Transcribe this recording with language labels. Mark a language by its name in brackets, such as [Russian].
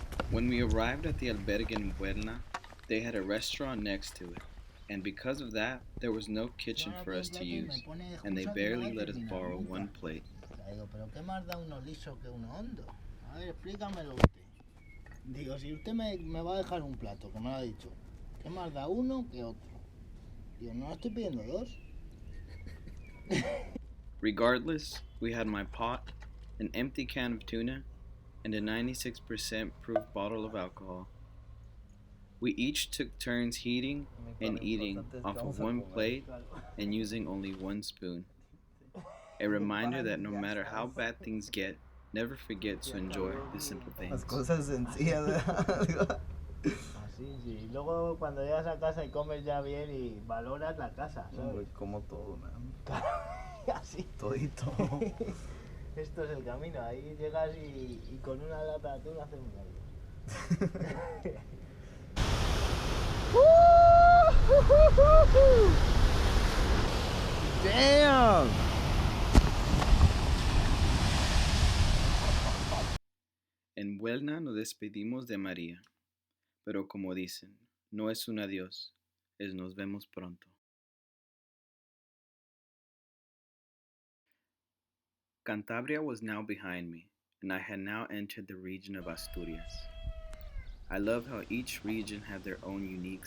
[English] When we arrived at the albergue in Bueno, they had a restaurant next to it, and because of that, there was no kitchen for us to use, and they barely let us borrow one plate. [Spanish] Digo, pero ¿qué más da uno liso que uno hondo? A ver, explícamelo usted. Digo, si usted me va a dejar un plato, que me lo ha dicho, ¿qué más da uno que otro? Digo, no estoy pidiendo dos. [English] Regardless, we had my pot, an empty can of tuna, and a 96% proof bottle of alcohol. We each took turns heating and eating off of one plate and using only one spoon. A reminder that no matter how bad things get, never forget to enjoy the simple [Spanish] Las [English] things. [Spanish] cosas sencillas. Así, sí. Luego cuando llegas a casa y comes ya bien y valoras la casa, ¿sabes? Como todo, man. Así. Todito. Esto es el camino, ahí llegas y con una lata de atún haces un algo. [English] Damn! [Spanish] En Huelna nos despedimos de María, pero como dicen, no es un adiós, es nos vemos pronto. [English] Cantabria was now behind me, and I had now entered the region of Asturias. I love how each region had their own unique